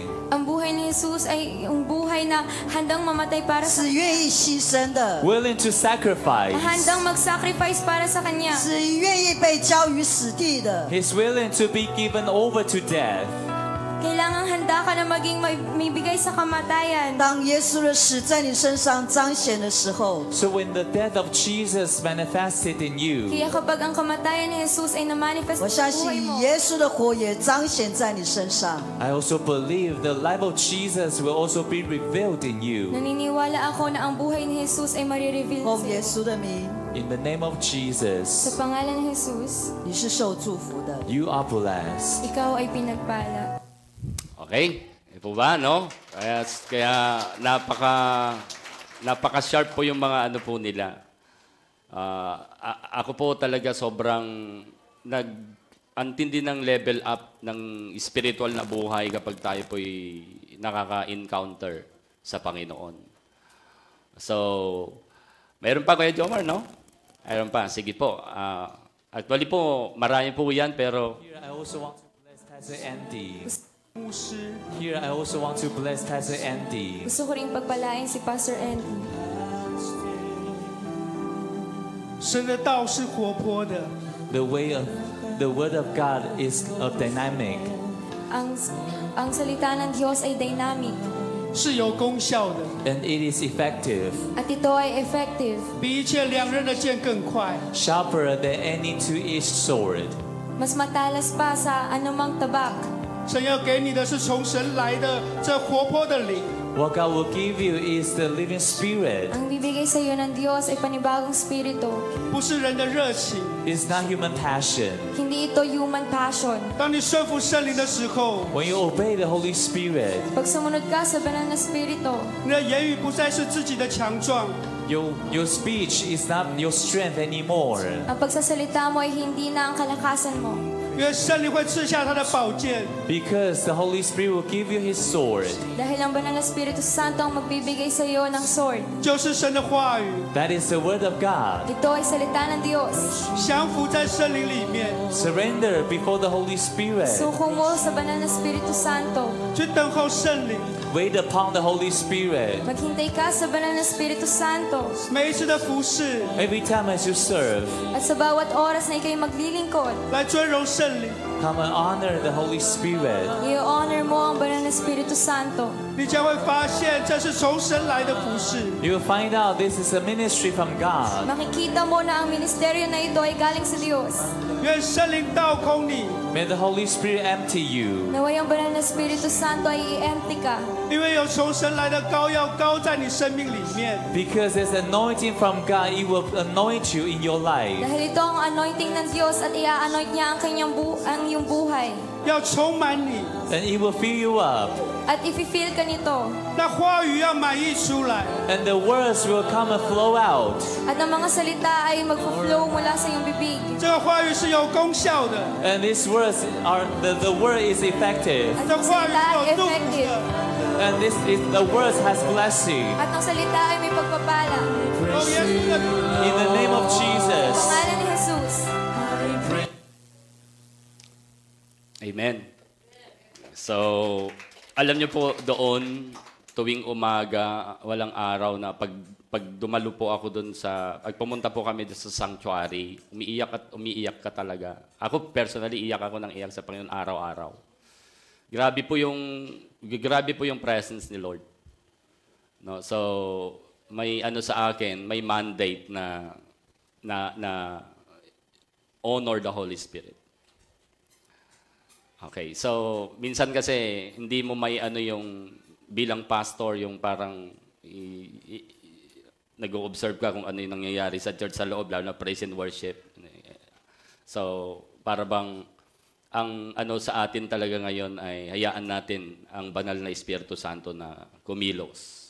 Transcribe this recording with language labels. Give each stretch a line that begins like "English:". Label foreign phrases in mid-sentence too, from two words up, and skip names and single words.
Filipino: Ang buhay ni Jesus ay yung buhay na handang mamatay para sa
Chinese: 是愿意牺牲的，
English: Willing to sacrifice.
Filipino: handang mag-sacrifice para sa Kanya.
Chinese: 是愿意被交于死地的。
English: He's willing to be given over to death.
Filipino: Kailangang handa ka na maging may bigay sa kamatayan.
Chinese: 当耶稣的死在你身上彰显的时候，
English: So when the death of Jesus manifested in you,
Filipino: Kaya kapag ang kamatayan ni Jesus ay na-manifest
Chinese: 我
Filipino: sa
Chinese: 相
Filipino: buhay
Chinese: 信
Filipino: mo,
Chinese: 耶稣的活也彰显在你身上。
English: I also believe the life of Jesus will also be revealed in you.
Filipino: naniniwala ako na ang buhay ni Jesus ay marireveal
Chinese: 奉
Filipino: sa
Chinese: 耶
Filipino: iyo.
Chinese: 稣的名，
English: In the name of
Filipino: Sa Jesus, pangalan ni Jesus,
Chinese: 你是受祝福的。
English: you are blessed.
Filipino: ikaw ay pinagpala. Okay? Ito po ba, no? Kaya napaka-sharp po yung mga ano po nila. Ako po talaga sobrang antindi ng level up ng spiritual na buhay kapag tayo po'y nakaka-encounter sa Panginoon. So, mayroon pa Kuya Jomar, no? Mayroon pa. Sige po. Actually po, marami po yan, pero
English: Here I also want to bless Pastor Andy.
Chinese: 牧师，
English: Here I also want to bless Pastor Andy.
Filipino: Gusto ko rin pagpalain si Pastor Andy.
Chinese: 神的道是活泼的，
English: The word of God is dynamic.
Filipino: Ang salita ng Diyos ay dynamic
Chinese: 是有功效的，
English: And it is effective,
Filipino: at ito ay effective.
Chinese: 比一切两刃的剑更快，
English: sharper than any two-edged sword.
Filipino: Mas matalas pa sa anumang tabak.
Chinese: 神要给你的是从神来的这活泼的灵，
English: What God will give you is the living spirit.
Filipino: Ang bibigay sa iyo ng Diyos ay panibagong spirito.
Chinese: 不是人的热情。
English: It's not human passion.
Filipino: Hindi ito
English: human passion.
Chinese: 当你顺服圣灵的时候，
English: When you obey the Holy Spirit,
Filipino: Pag sumunod ka sa banal na spirito,
Chinese: 你的言语不再是自己的强壮，
English: your speech is not your strength anymore.
Filipino: ang pagsasalita mo ay hindi na ang kalakasan mo.
Chinese: 因为圣灵会赐下他的宝剑，
English: Because the Holy Spirit will give you His sword.
Filipino: Dahil ang banal na Espiritu Santo ang magbibigay sa iyo ng sword.
Chinese: 就是神的话语，
English: That is the word of God.
Filipino: Ito ay salita ng Diyos.
Chinese: 降服在圣灵里面，
English: Surrender before the Holy Spirit.
Filipino: Suko mo sa banal na Espiritu Santo.
Chinese: 去等候圣灵。
English: Wait upon the Holy Spirit.
Filipino: Maghintay ka sa banal na Espiritu Santo.
Chinese: 每一次的服侍，
English: Every time as you serve,
Filipino: At sa bawat oras na ikay maglilingkod,
Chinese: 来尊荣圣灵，
English: come and honor the Holy Spirit.
Filipino: i-honor mo ang banal na Espiritu Santo.
Chinese: 你将会发现这是从神来的服侍。
English: You will find out this is a ministry from God.
Filipino: Makikita mo na ang ministeryo na ito ay galing sa Diyos.
Chinese: 愿圣灵倒空你，
English: May the Holy Spirit empty you.
Filipino: Naway ang banal na Espiritu Santo ay i-empty ka.
Chinese: 因为有从神来的膏药膏在你生命里面。
English: Because there's anointing from God, He will anoint you in your life.
Filipino: Dahil ito ang anointing ng Diyos at i-anoint niya ang ang iyong buhay.
Chinese: 要充满你，
English: And He will fill you up.
Filipino: At i-feel ka nito.
Chinese: 那话语要满溢出来。
English: And the words will come and flow out.
Filipino: At ang mga salita ay magpo-flow mula sa iyong bibig.
Chinese: 这个话语是有功效的，
English: And these words are, the word is effective.
Filipino: At
Chinese: 这
Filipino: ang
Chinese: 话语
Filipino: salita
Chinese: 是
Filipino: ay 有祝福 effective.
Chinese: 的。
English: And the words has blessing.
Filipino: At ang salita ay may pagpapala.
Chinese: 奉耶稣的名，
English: In the name of Jesus.
Filipino: Pangalan ni Jesus. Amen. So, alam niyo po doon, tuwing umaga, walang araw na pag dumalo po ako doon pag pumunta po kami doon sa sanctuary, umiiyak at umiiyak ka talaga. Ako personally, iyak ako ng iyak sa Panginoon araw-araw. Grabe po yung grabe po yung presence ni Lord. No, so may ano sa akin, may mandate na
English: honor the Holy Spirit.
Filipino: Okay, so minsan kasi hindi mo may ano yung bilang pastor yung parang nag-o-observe ka kung ano yung nangyayari sa church sa loob, lalo na
English: praise and worship.
Filipino: So, para bang ang ano sa atin talaga ngayon ay hayaan natin ang banal na Espiritu Santo na kumilos.